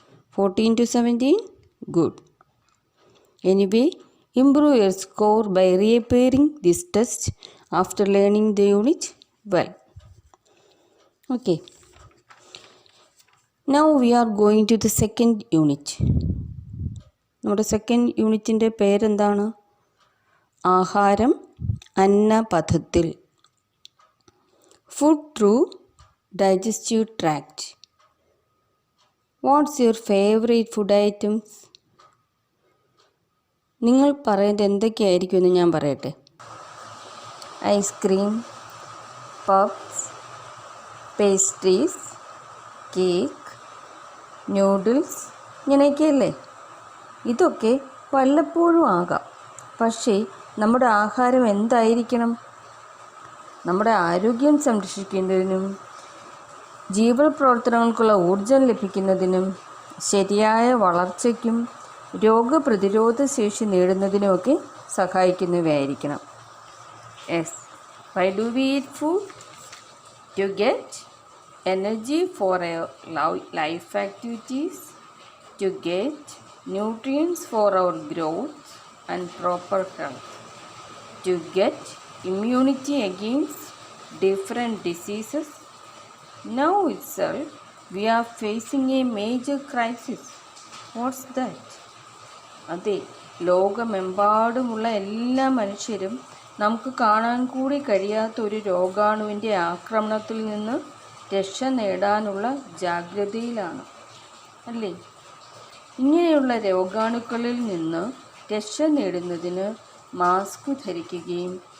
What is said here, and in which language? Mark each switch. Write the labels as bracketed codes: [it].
[en] 14 to 17, good. Anyway, improve your score by reappearing this test after learning the unit well. Okay. Now we are going to the second unit. [ml] നമ്മുടെ second യൂണിറ്റിൻ്റെ പേരെന്താണ്? ആഹാരം അന്നപഥത്തിൽ. [en] Food through digestive tract. What's your favourite food items? [ml] നിങ്ങൾ പറയേണ്ടത് എന്തൊക്കെയായിരിക്കും എന്ന് ഞാൻ പറയട്ടെ. Ice cream, puffs, pastries, cake, noodles, ഇങ്ങനെയൊക്കെയല്ലേ? ഇതൊക്കെ വല്ലപ്പോഴും ആകാം. പക്ഷേ നമ്മുടെ ആഹാരം എന്തായിരിക്കണം? നമ്മുടെ ആരോഗ്യം സംരക്ഷിക്കുന്നതിനും ജീവപ്രവർത്തനങ്ങൾക്കുള്ള ഊർജം ലഭിക്കുന്നതിനും ശരിയായ വളർച്ചയ്ക്കും രോഗപ്രതിരോധ ശേഷി നേടുന്നതിനുമൊക്കെ സഹായിക്കുന്നവയായിരിക്കണം. [en] Yes, why do we eat food? To get energy for our life activities, to get nutrients for our growth and proper health, to get immunity against different diseases. Now itself we are facing a major crisis. What's that? [ml] അതെ, ലോകമെമ്പാടുമുള്ള എല്ലാ മനുഷ്യരും നമുക്ക് കാണാൻ കൂടി കഴിയാത്ത ഒരു രോഗാണുവിൻ്റെ ആക്രമണത്തിൽ നിന്ന് രക്ഷ നേടാനുള്ള ജാഗ്രതയിലാണ്, അല്ലേ? ഇങ്ങനെയുള്ള രോഗാണുക്കളിൽ നിന്ന് രക്ഷ നേടുന്നതിന് മാസ്ക് ധരിക്കുകയും